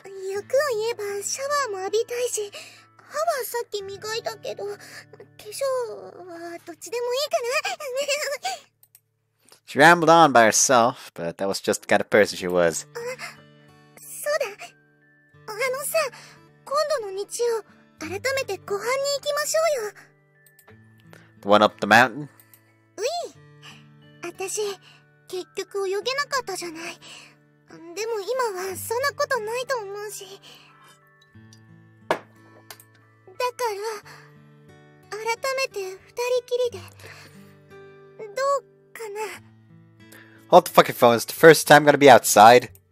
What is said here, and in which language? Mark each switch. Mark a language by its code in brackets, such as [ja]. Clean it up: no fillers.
[ja] 欲を言えばシャワーも浴びたいし、歯はさっき磨いたけど、化粧はどっちでもいいかな。 [en] She rambled on by herself, but that was just the kind of person she was. [ja] そうだ。さ、今度の日曜、改めて湖畔に行きましょうよ。 [en] The one up the mountain? [ja] うい。私、結局泳げなかったじゃない。でも今はそんなことないと思うし。だから、改めて二人きりで、どうかな。 [en] Hold the fucking phone, it's the first time I'm gonna be outside.